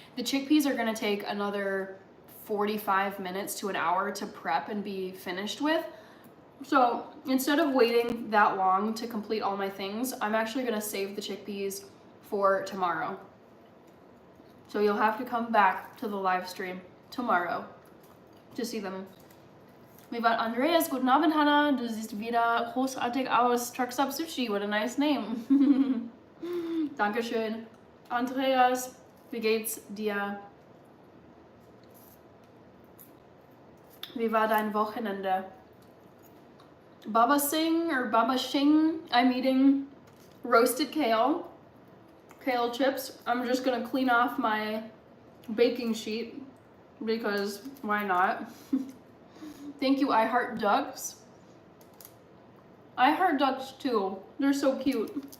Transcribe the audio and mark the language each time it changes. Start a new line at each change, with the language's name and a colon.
English: The chickpeas are gonna take another 45 minutes to an hour to prep and be finished with. So instead of waiting that long to complete all my things, I'm actually gonna save the chickpeas for tomorrow. So you'll have to come back to the live stream tomorrow to see them. We've got Andreas.
German: Guten Abend,
English: Hannah.
German: Du siehst wieder großartig aus.
English: Truckstop Sushi. What a nice name. Dankeschön.
German: Andreas, wie geht's dir? Wie war dein Wochenende?
English: Baba Singh or Baba Shing, I'm eating roasted kale chips. I'm just gonna clean off my baking sheet because why not? Thank you, I Heart Ducks. I heart ducks too. They're so cute.